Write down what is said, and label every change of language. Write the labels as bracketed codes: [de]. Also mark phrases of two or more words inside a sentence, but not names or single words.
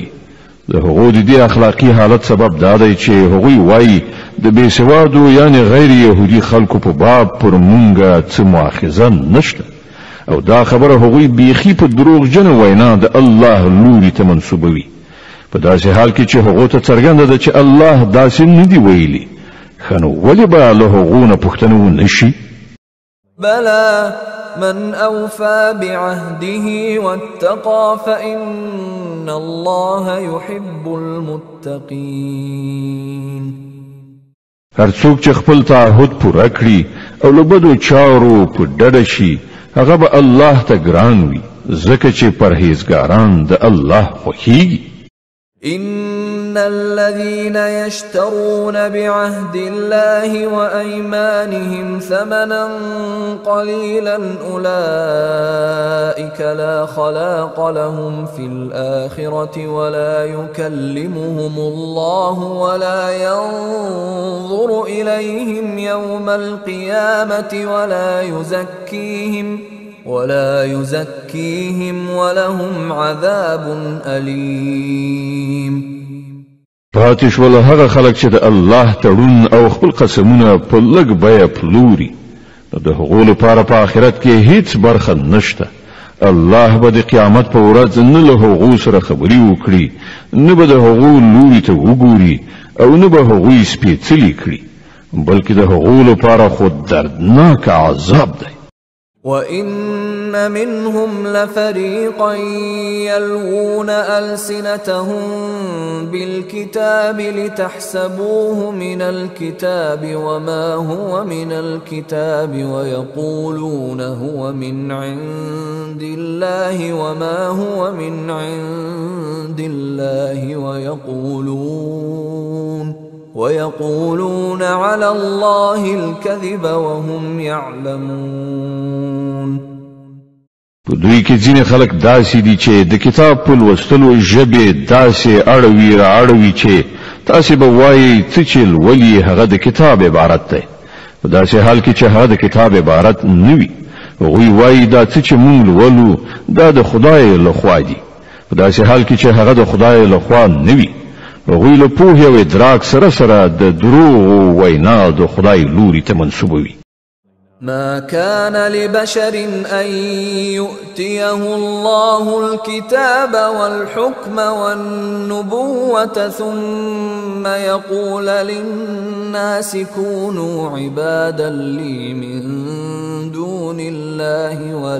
[ps] د هغو د دې اخلاقی حالت سبب دا دی چې هغوی وایي د بې سوادو یعنی غیر یهودي خلکو په باب پر مونږه څه مؤاخذه نشته، او دا خبره هغوی بیخي په دروغجنه وینا د الله لوري ته منسوبوي. په داسې حال کې چې هغه ته څرګنده ده چې الله داسې نه دی ویلي خنو ولې به له هغو نه پوښتنه ونشي [ar] بلى من أوفى بعهده واتقى فإن الله يحب المتقين [ps] هر څوک چې خپل تعهد پوره کړي او له بدو چارو په ډډه شي هغه به الله ته ګران وي ځکه چې پرهیزګاران د الله خوښیږي [ar] إن الذين يشترون بعهد الله وأيمانهم ثمنا قليلا أولئك لا خلاق لهم في الآخرة ولا يكلمهم الله ولا ينظر إليهم يوم القيامة ولا يزكيهم ولهم عذاب أليم [ps] پاتې ول هغه خلک چې د الله تړون او خپل قسمونه په لږ بیه پلوري نو د هغو لپاره په آخرت کې هیڅ برخه نشته الله به د قیامت په ورځ نه له هغو سره خبرې وکړي نه به د هغو لوري ته وګوري او نه به هغوی سپېڅلي کړي بلکې د هغو لپاره خو دردناک عذاب دی [ar] وَإِنَّ مِنْهُمْ لَفَرِيقًا يَلْوُونَ أَلْسِنَتَهُم بِالْكِتَابِ لِتَحْسَبُوهُ مِنَ الْكِتَابِ وَمَا هُوَ مِنَ الْكِتَابِ وَيَقُولُونَ هُوَ مِنْ عِندِ اللَّهِ وَمَا هُوَ مِنْ عِندِ اللَّهِ ويقولون على الله الكذب وهم يعلمون [ps] په دوی کې ځینې خلک داسې دي چې د کتاب په لوستلو ژبې داسې اړوي چې تاسې به وایي څه چې لولي هغه د کتاب عبارت دی په داسې حال کې چې هغه د کتاب عبارت نه وي هغوی وایي دا څه چې موږ لولو دا د خدای لخوا دي په داسې حال کې چې هغه د خدای لخوا نه وي هغوی له پوهې او ادراک سره د دروغ وینا د خدای لوري ته منسوبوي [ar] ما كان لبشر أن يؤتيه الله الكتاب والحكم والنبوة ثم يقول للناس كونوا عبادا لي من دون الله